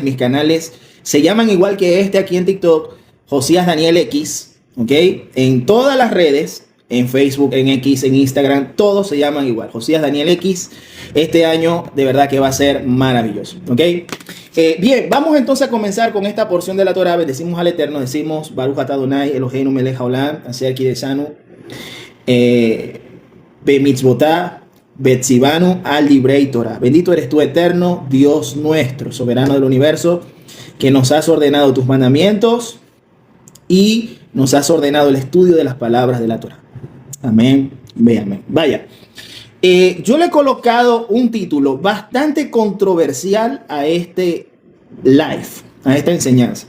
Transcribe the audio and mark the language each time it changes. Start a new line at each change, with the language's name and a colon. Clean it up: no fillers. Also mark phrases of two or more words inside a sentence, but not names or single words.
Spanish: Mis canales se llaman igual que este aquí en TikTok, Josías Daniel X, ¿ok? En todas las redes, en Facebook, en X, en Instagram, todos se llaman igual, Josías Daniel X. Este año de verdad que va a ser maravilloso, ¿ok? Bien, vamos entonces a comenzar con esta porción de la Torah. Bendecimos al Eterno, decimos
Hebrew: ברוך אתה אדוני אלוהינו מלך העולם אשר קידשנו במצוותיו וציוונו על דברי תורה.
Spanish: Bendito eres tú, Eterno, Dios nuestro, soberano del universo, que nos has ordenado tus mandamientos y nos has ordenado el estudio de las palabras de la Torah. Amén, ve amén. Vaya, yo le he colocado un título bastante controversial a este live, a esta enseñanza.